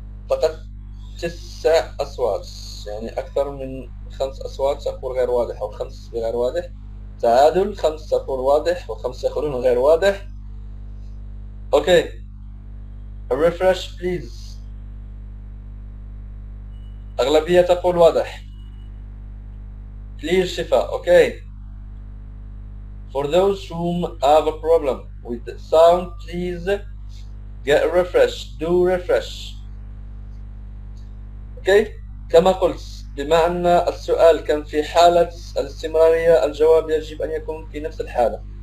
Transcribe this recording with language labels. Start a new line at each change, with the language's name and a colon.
Arabic: فقط 9 أصوات، يعني أكثر من 5 أصوات تقول غير واضح أو 5 غير واضح. تعادل، 5 تقول واضح و5 يقولون غير واضح. اوكي،
English: refresh please.
Arabic: أغلبية تقول واضح.
English: Clear Shifa, okay. For those whom have a problem with the sound, please get a refresh. Do refresh. Okay.
Arabic: كما قلت، بما أن السؤال كان في حالة الاستمرارية، الجواب يجب أن يكون في نفس الحالة.